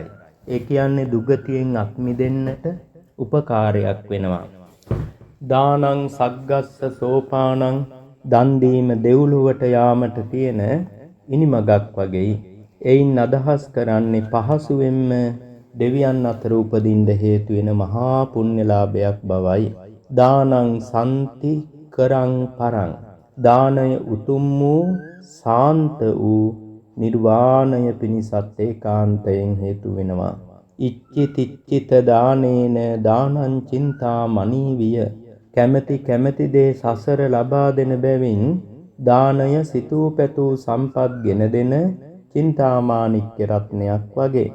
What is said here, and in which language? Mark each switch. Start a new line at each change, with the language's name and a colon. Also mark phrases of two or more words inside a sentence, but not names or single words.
Sinhala: ඒ කියන්නේ දුගතියෙන් අත් මිදෙන්නට උපකාරයක් වෙනවා.
Pali: දානං සග්ගස්ස සෝපානං,
Sinhala: දන් දීම දෙව්ලොවට යාමට තියෙන ඉනිමගක් වගේ. එයින් අදහස් කරන්නේ පහසුවෙන්ම දෙවියන් අතර උපදින්න හේතු වෙන මහා පුණ්‍යලාභයක් බවයි.
Pali: දානං සම්ති කරං පරං,
Sinhala: දානය උතුම් වූ සාන්ත වූ නිර්වාණය පිණිසත් ඒකාන්තයෙන් හේතු වෙනවා.
Pali: ඉච්ඡිතිච්ඡිත දානේන දානං චින්තා මනීවිය,
Sinhala: කැමැති දේ සසර ලබා දෙන බැවින් දානය සිතූ පැතූ සම්පත් ගෙන දෙන චින්තාමාණික්‍ය රත්නයක් වගේ.